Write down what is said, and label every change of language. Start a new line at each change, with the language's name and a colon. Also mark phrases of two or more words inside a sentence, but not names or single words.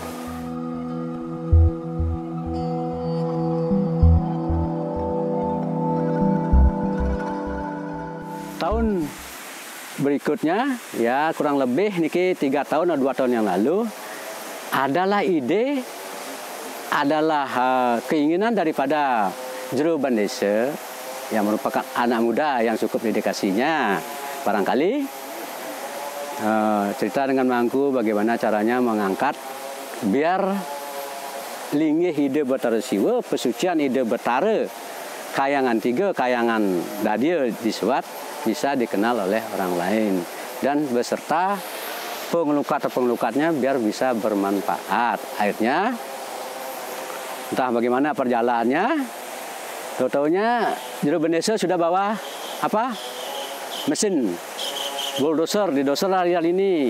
Indonesian: Tahun berikutnya, ya kurang lebih niki 3 tahun atau 2 tahun yang lalu, adalah ide, adalah keinginan daripada Jero Bandesa yang merupakan anak muda yang cukup dedikasinya. Barangkali cerita dengan mangku bagaimana caranya mengangkat biar linggih Ide Betara Siwa, pesucian Ide Betara Kayangan 3, Kayangan Dadia disuat bisa dikenal oleh orang lain, dan beserta pengelukat-pengelukatnya biar bisa bermanfaat. Akhirnya entah bagaimana perjalanannya, tahu-tahunya Jero Bandesa sudah bawa apa? Mesin bulldozer di doser areal ini.